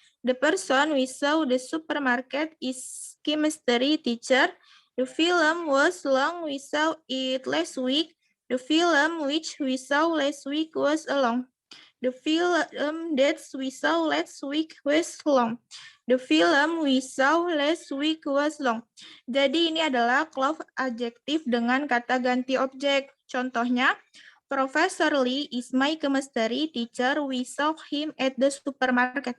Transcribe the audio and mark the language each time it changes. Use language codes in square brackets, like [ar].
[en] The person we saw at the supermarket is chemistry teacher. The film was long. We saw it last week. The film which we saw last week was long. The film that we saw last week was long. The film we saw last week was long. [id] Jadi ini adalah clause adjektif dengan kata ganti objek. Contohnya, [en] Professor Lee is my chemistry teacher. We saw him at the supermarket.